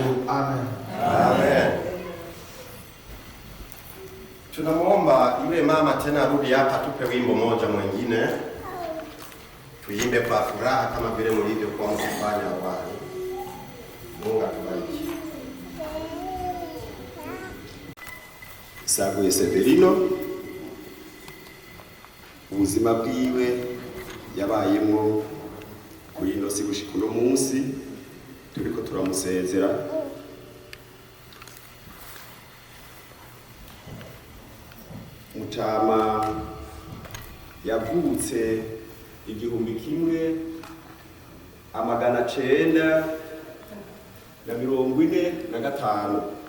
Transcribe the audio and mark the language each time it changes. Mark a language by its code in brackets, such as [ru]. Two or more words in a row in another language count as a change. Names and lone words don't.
[sw] Amen. Amen. Tunamuomba yule mama tena rudi hapa, tupe wimbo moja mwingine. Tuimbe kwa furaha kama vile mlivyokuwa mkifanya awali. Mungu atubariki. [rn] NSAGUYE SEVERINO, ubuzima bwiwe yabayemo kuri ino si gushika uno munsi turiko turamusezera. Mutama yavutse 1945.